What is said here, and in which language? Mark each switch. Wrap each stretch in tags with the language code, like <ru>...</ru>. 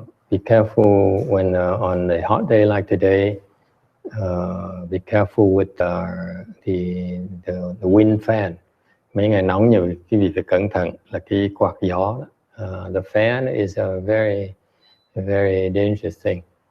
<en>Be careful when on a hot day like today. Be careful with the wind fan.</en> <vi>Mấy ngày nóng nhiều, quý vị phải cẩn thận là cái quạt gió.</vi> <en>The fan is a very dangerous thing.</en>